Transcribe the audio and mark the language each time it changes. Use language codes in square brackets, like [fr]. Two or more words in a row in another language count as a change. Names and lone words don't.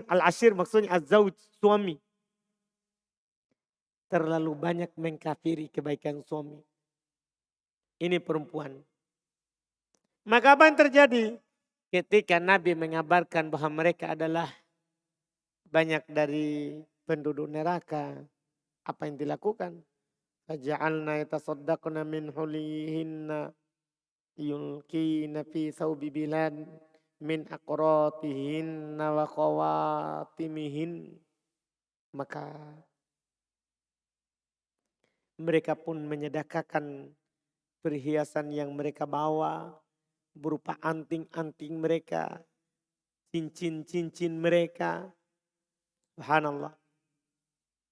[id] Al-asyir maksudnya az-zawj, suami. Terlalu banyak mengkafiri kebaikan suami. Ini perempuan. Maka apa yang terjadi? Ketika Nabi mengabarkan bahwa mereka adalah banyak dari penduduk neraka. Apa yang dilakukan? [ar] فجعلن يتصدقن من حليهن يلقين في ثوب بلاد من أقرطتهن وقواطمهن. [id] Maka mereka pun menyedekahkan perhiasan yang mereka bawa berupa anting-anting mereka, cincin-cincin mereka. Subhanallah.